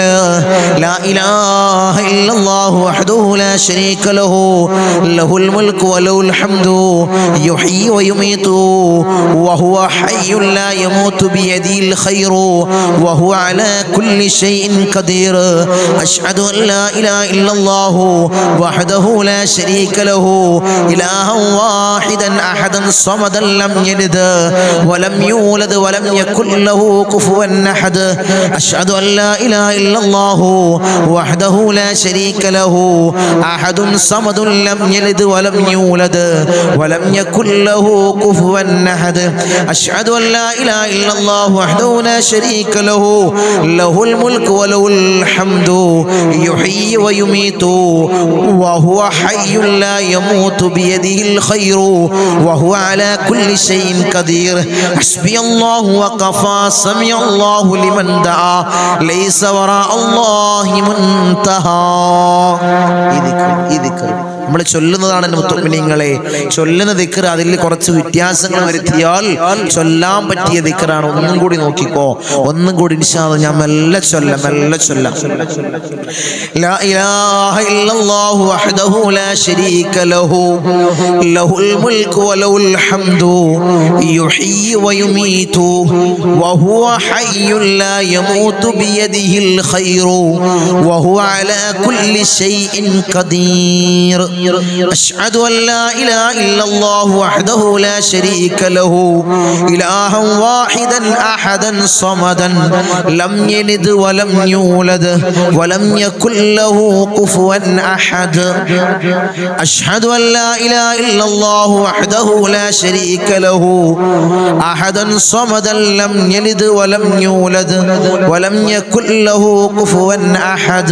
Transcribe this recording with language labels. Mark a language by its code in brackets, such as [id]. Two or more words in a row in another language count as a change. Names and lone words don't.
[ar] لا إله إلا الله وحده لا شريك له له الملك وله الحمد يحيي ويميت وهو حي لا يموت بيده الخير وهو على كل شيء قدير. أشهد أن لا إله إلا الله وحده لا شريك له إلها واحدا أحدا صمدا لم يلد ولم يولد ولم يكن له كفوا أحد أشهد أن لا إله إلا الله وحده لا شريك له أحد صمد لم يلد ولم يولد ولم يكن له كفوا أحد أشهد أن لا إله إلا الله وحده لا شريك له له الملك وله الحمد يحيي ويميت وهو حي لا يموت بيده الخير وهو على كل شيء قدير حسبي الله وكفى سمع الله لمن دعا ليس وراء الله منتهى. [ml] നമ്മൾ ചൊല്ലുന്നതാണ് മുത്തുമിനീങ്ങളെ, ചൊല്ലുന്ന ദിക്ർ അതിൽ കുറച്ച് വ്യത്യാസങ്ങൾ വരുത്തിയാൽ ചൊല്ലാൻ പറ്റിയ ദിക്റാണ്. ഒന്നും കൂടി നോക്കിക്കോ, ഒന്നും കൂടി [ar] إن شاء الله [ml] ഞാൻ മെല്ലെ ചൊല്ലാം. [ar] لا إله إلا الله وحده لا شريك له له الملك وله الحمد يحيي ويميت وهو حي لا يموت بيده الخير وهو على كل شيء قدير. أشهد أن لا إله إلا الله وحده لا شريك له إلها واحدا أحدا صمدا لم يلد ولم يولد ولم يكن له كفوا أحد. أشهد أن لا إله إلا الله وحده لا شريك له أحدا صمدا لم يلد ولم يولد ولم يكن له كفوا أحد.